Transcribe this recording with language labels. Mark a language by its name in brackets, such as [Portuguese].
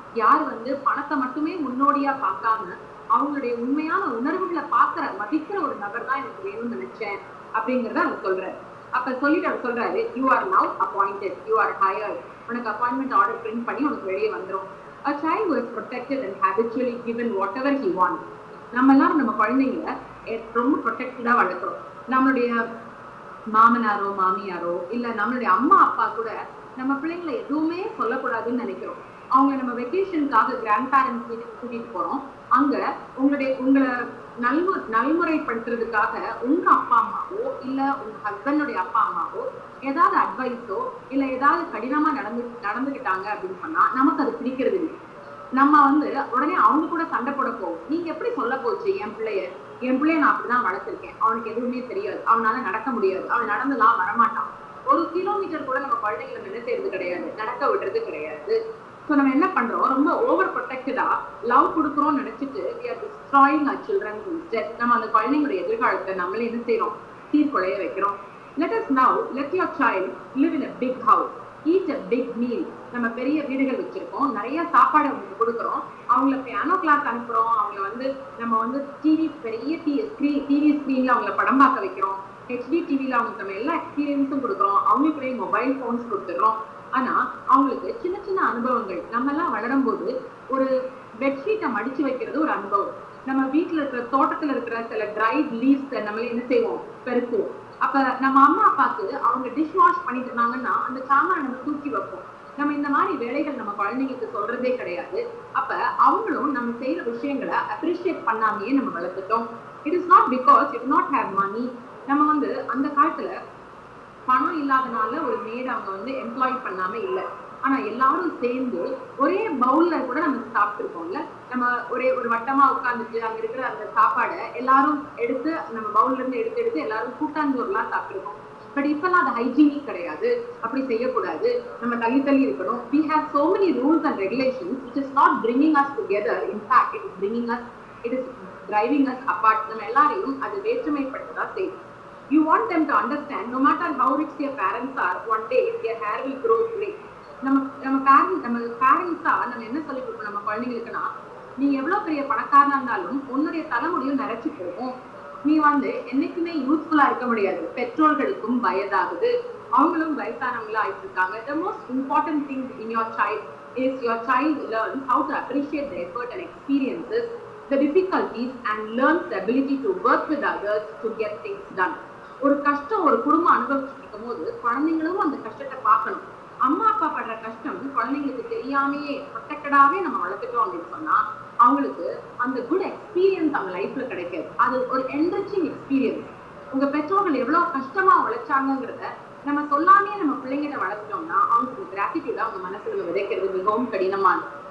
[Tamil] யார் வந்து பணத்தை மட்டுமே முன்னோடியா பார்க்காம அவங்களுடைய உண்மையான உணர்வுகளை மதிக்கிற ஒரு நபர் தான் எனக்கு வேணும்னு நினைச்சேன் அப்படிங்கறத அவர் சொல்றாரு. அப்ப சொல்லிட்டு அவர் சொல்றாரு, [English] You are now appointed, you are hired. [Tamil] உனக்கு அப்பாயின்மெண்ட் ஆர்டர் பிரிண்ட் பண்ணி உனக்கு வெளியே வந்துடும். [English] A child who is protected and habitually given whatever he wants. [Tamil] நம்ம எல்லாரும் நம்ம குழந்தைங்களை ரொம்ப ப்ரொடெக்டடா வளர்க்குறோம். நம்மளுடைய மாமனாரோ மாமியாரோ இல்ல நம்மளுடைய அம்மா அப்பா கூட நம்ம பிள்ளைங்களை எதுவுமே சொல்லக்கூடாதுன்னு நினைக்கிறோம். அவங்க நம்ம வெக்கேஷனுக்காக கிராண்ட் பேரண்ட்ஸ் வீட்டுக்கு கூட்டிட்டு போறோம். அங்க உங்களை நல்முறைப்படுத்துறதுக்காக உங்க அப்பா அம்மாவோ இல்ல உங்க ஹஸ்பண்டுடைய அப்பா அம்மாவோ ஏதாவது அட்வைஸோ இல்ல ஏதாவது கடினமா நடந்துகிட்டாங்க அப்படின்னு சொன்னா நமக்கு அது பிடிக்கிறது இல்லை. நம்ம வந்து உடனே அவங்க கூட சண்டை போட போவோம். நீங்க எப்படி சொல்ல போச்சு, என் பிள்ளைய நான் அப்படிதான் வளர்த்திருக்கேன், அவனுக்கு எதுவுமே தெரியாது, அவனால நடக்க முடியாது, அவன் நடந்துலாம் வரமாட்டான். 1 கிலோமீட்டர் கூட நம்ம குழந்தைங்களை என்ன செய்யறது கிடையாது, நடக்க விடுறது கிடையாது. ஸோ நம்ம என்ன பண்றோம், ரொம்ப ஓவர் ப்ரொடெக்டடா லவ் கொடுக்குறோம்னு நினைச்சிட்டு [English] we are destroying our children instead. [Tamil] நம்ம அந்த குழந்தைங்களுடைய எதிர்காலத்தை நம்மளே என்ன செய்யறோம், சீர்குலைய வைக்கிறோம். [English] Let your child live in a big house, eat a big meal. [Tamil] நம்ம பெரிய வீடுகள் வச்சிருக்கோம், நிறைய சாப்பாடு அவங்களுக்கு கொடுக்குறோம், அவங்கள பியானோ கிளாஸ் அனுப்புறோம், அவங்கள வந்து நம்ம வந்து பெரிய டிவி ஸ்கிரீன்ல அவங்கள படம் பார்க்க வைக்கிறோம், ஹெச்டி டிவில அவங்களுக்கு நம்ம எல்லா எக்ஸ்பீரியன்ஸும் கொடுக்குறோம், அவங்களுக்குடைய மொபைல் போன்ஸ் கொடுத்துடுறோம். ஆனா அவங்களுக்கு சின்ன சின்ன அனுபவங்கள், நம்ம எல்லாம் வளரும் போது ஒரு பெட்ஷீட்டை மடிச்சு வைக்கிறது ஒரு அனுபவம். நம்ம வீட்டுல இருக்கிற தோட்டத்துல இருக்கிற சில ட்ரைட் லீவ்ஸ் நம்மளே என்ன செய்வோம், பெருக்குவோம். அப்ப நம்ம அம்மா அப்பாவுக்கு அவங்க டிஷ் வாஷ் பண்ணிட்டு இருந்தாங்கன்னா அந்த சாமான் நம்ம தூக்கி வைப்போம். நம்ம இந்த மாதிரி வேலைகள் நம்ம குழந்தைங்களுக்கு சொல்றதே கிடையாது. அப்ப அவங்களும் நம்ம செய்யற விஷயங்களை அப்ரிஷியேட் பண்ணாமையே நம்ம வளர்த்துட்டோம். [English] It is not because it not have money. [Tamil] நம்ம வந்து அந்த காலத்துல பணம் இல்லாதனால ஒரு மேட் அவங்க வந்து எம்ப்ளாய் பண்ணாம இல்லை. ஆனா எல்லாரும் சேர்ந்து ஒரே பவுல்ல கூட நம்ம சாப்பிட்டுருக்கோம்ல. நம்ம ஒரு வட்டமா உட்காந்துட்டு அங்க இருக்கிற அந்த சாப்பாடை எல்லாரும் எடுத்து நம்ம பவுல்ல இருந்து எடுத்து எடுத்து எல்லாரும் கூட்டாஞ்சோறுலாம் சாப்பிட்டுருக்கோம். பட் இப்பெல்லாம் அது ஹைஜீனிக் கிடையாது. அப்படி செய்யக்கூடாது. நம்ம தள்ளி தள்ளி இருக்கணும். [English] We have so many rules and regulations which is not bringing us together. In fact, it is driving us apart. [Tamil] நம்ம எல்லாரையும் அது வேற்றுமைப்படுத்ததா செய்யும். [English] You want them to understand, no matter how rich their parents are, one day their hair will grow gray. [Tamil] நம்ம பேரண்ட்ஸா நம்ம என்ன சொல்லி கொடுப்போம் நம்ம குழந்தைங்களுக்குன்னா, நீ எவ்வளவு பெரிய பணக்காரனா இருந்தாலும் உன்னுடைய தலைமுடியும் நிறைச்சு போகும். நீ வந்து என்னைக்குமே யூஸ்ஃபுல்லா இருக்க முடியாது. பெற்றோர்களுக்கும் வயதாகுது, அவங்களும் வயசானவங்களா ஆயிட்டு இருக்காங்க. [English] The most important thing in your child is your child learns how to appreciate the effort and experiences, the difficulties, and learns the ability to work with others to get things done. [Tamil] ஒரு கஷ்டம் ஒரு குடும்பம் அனுபவிச்சுட்டு இருக்கும் போது குழந்தைங்களும் அந்த கஷ்டத்தை பார்க்கணும். அம்மா அப்பா படுற கஷ்டம் குழந்தைங்களுக்கு தெரியாமையே ப்ரொடெக்டடாவே நம்ம வளர்த்துட்டோம் அப்படின்னு சொன்னா அவங்களுக்கு அந்த குட் எக்ஸ்பீரியன்ஸ் அவங்க லைஃப்ல கிடைக்காது. அது ஒரு என்ரிச்சிங் எக்ஸ்பீரியன்ஸ். உங்க பெற்றோர்கள் எவ்வளவு கஷ்டமா உழைச்சாங்கிறத நம்ம சொல்லாமே நம்ம பிள்ளைங்கிட்ட வளர்த்துட்டோம்னா அவங்களுக்கு கிராட்டிடியூட அவங்க மனசுல விதைக்கிறது மிகவும் கடினமானது.